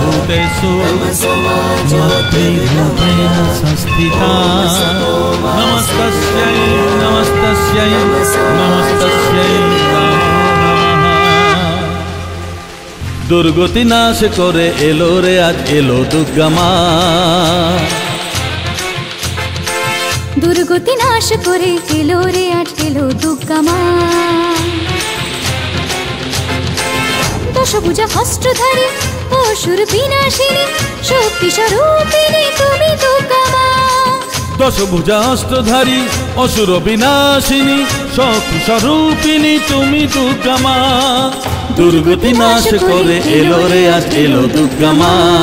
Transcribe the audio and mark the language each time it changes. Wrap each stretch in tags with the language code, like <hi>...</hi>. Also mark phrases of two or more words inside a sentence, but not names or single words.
<sa>सर्वभूतेषु मातृरूपेण संस्थिता नमस्तस्यै नमस्तस्यै नमस्तस्यै</sa> <bn>দুর্গতি নাশ করে এলো রে আজ এলো দুর্গা মা দুর্গতি নাশ করে এলো রে আজ এলো দুর্গা মা দশভুজা হস্তধারী অসুর বিনাশিনী শক্তি স্বরূপিণী তুমি দুর্গা মা দশভুজা হস্তধারী অসুর বিনাশিনী শক্তি স্বরূপিণী তুমি দুর্গা মা দুর্গতি নাশ করে এলো রে আজ এলো দুর্গা মা</bn>